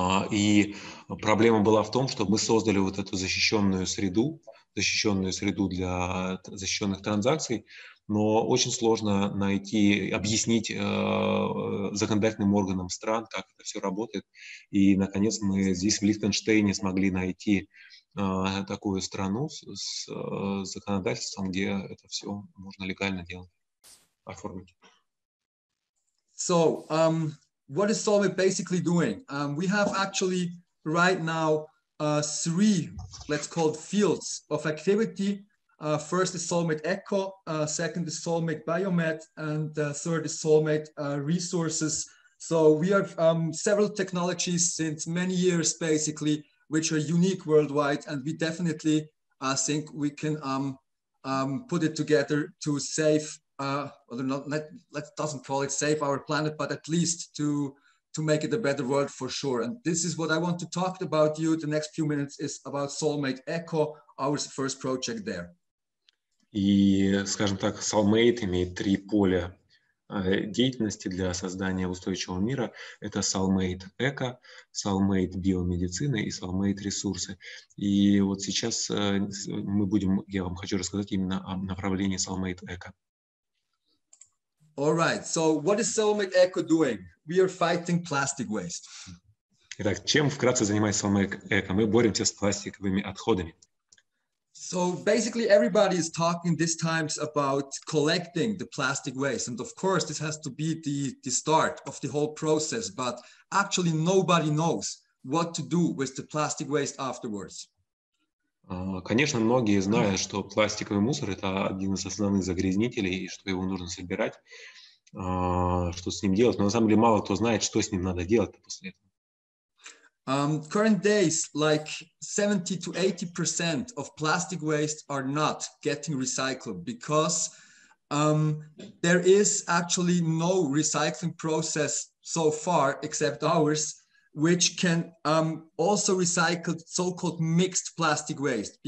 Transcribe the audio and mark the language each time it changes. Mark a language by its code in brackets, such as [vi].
[ru] И проблема была в том, что мы создали вот эту защищенную среду для защищенных транзакций, но очень сложно объяснить законодательным органам стран, как это все работает. И, наконец, мы здесь в Лихтенштейне смогли найти такую страну с законодательством, где это все можно легально делать, оформить. [en] So, what is Solvit basically doing? We have actually right now 3, let's call it, fields of activity. First is Soulmate Eco, second is Soulmate Biomed, and third is Soulmate Resources. So we have several technologies since many years, basically, which are unique worldwide, and we definitely think we can put it together to save, let's doesn't call it save our planet, but at least to make it a better world for sure. And this is what I want to talk about you. The next few minutes is about Soulmate Eco, our first project there. [ru] И, скажем так, Soulmate имеет 3 поля деятельности для создания устойчивого мира. Это Soulmate Eco, Soulmate биомедицины и Soulmate ресурсы. И вот сейчас я вам хочу рассказать именно о направлении Soulmate Eco. [en] All right, so what is Soulmate Eco doing? We are fighting plastic waste. [ru] Итак, чем вкратце занимается Soulmate Eco? Мы боремся с пластиковыми отходами. [en] So basically everybody is talking these times about collecting the plastic waste. And of course, this has to be the start of the whole process, but actually nobody knows what to do with the plastic waste afterwards. [ru] Конечно, многие знают, что пластиковый мусор – это один из основных загрязнителей, и что его нужно собирать, что с ним делать. Но на самом деле мало кто знает, что с ним надо делать после этого. [en] Current days, like 70 to 80% of plastic waste are not getting recycled because there is actually no recycling process so far, except ours, which can also recycle so-called mixed plastic waste.